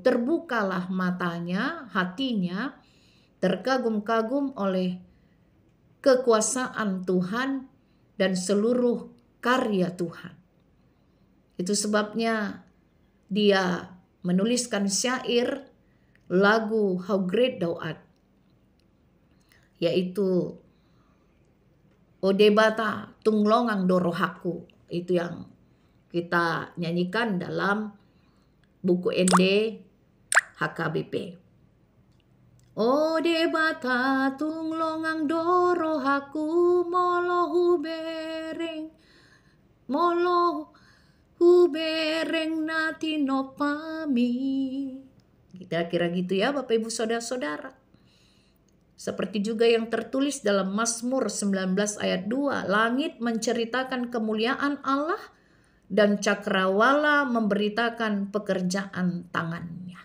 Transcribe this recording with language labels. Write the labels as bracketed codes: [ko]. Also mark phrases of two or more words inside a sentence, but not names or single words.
[id] Terbukalah matanya, hatinya, terkagum-kagum oleh kekuasaan Tuhan dan seluruh karya Tuhan. Itu sebabnya dia menuliskan syair lagu How Great Thou Art, [bbc] yaitu Odebata tunglongang dorohaku. [id] Itu yang kita nyanyikan dalam buku ND HKBP. [bbc] Odebata tunglongang dorohaku molo hubereng nati nopami. [id] Kira-kira gitu ya Bapak Ibu saudara-saudara. Seperti juga yang tertulis dalam Mazmur 19 ayat 2. Langit menceritakan kemuliaan Allah dan cakrawala memberitakan pekerjaan tangannya.